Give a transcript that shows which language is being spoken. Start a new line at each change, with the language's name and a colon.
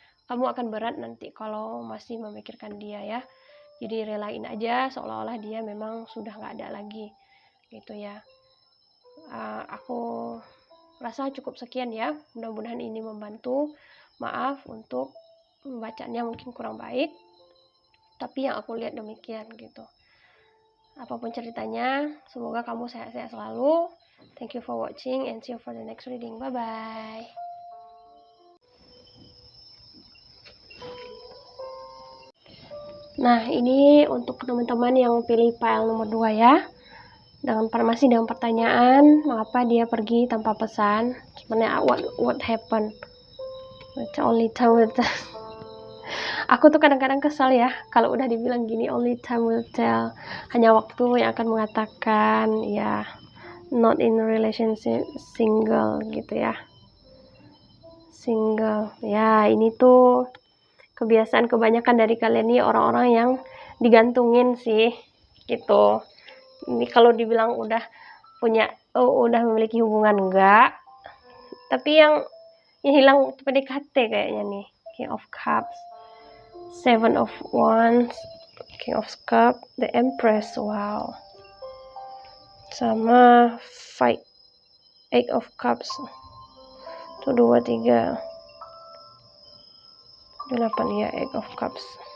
Indonesian: Kamu akan berat nanti kalau masih memikirkan dia ya. Jadi relain aja seolah-olah dia memang sudah nggak ada lagi gitu ya. Aku rasa cukup sekian ya. Mudah-mudahan ini membantu. Maaf untuk bacanya mungkin kurang baik, tapi yang aku lihat demikian gitu. Apapun ceritanya, semoga kamu sehat-sehat selalu.
English: Thank you for watching and see you for the next reading. Bye-bye.
Indonesian: Nah, ini untuk teman-teman yang pilih file nomor 2 ya. Masih dengan pertanyaan, mengapa dia pergi tanpa pesan? Sebenarnya
English: what happened? It's only time will tell.
Indonesian: Aku tuh kadang-kadang kesal ya kalau udah dibilang gini,
English: only time will tell.
Indonesian: Hanya waktu yang akan mengatakan, ya,
English: not in a relationship,
Indonesian: single gitu ya. Single. Ya, ini tuh kebiasaan kebanyakan dari kalian nih orang-orang yang digantungin sih gitu. Ini kalau dibilang udah memiliki hubungan enggak, tapi yang hilang PDKT kayaknya nih.
English: King of Cups, Seven of Wands, King of Cups, The Empress, wow, sama Fight, Eight of Cups, 1, 2, 3, 8 ya, Eight of Cups.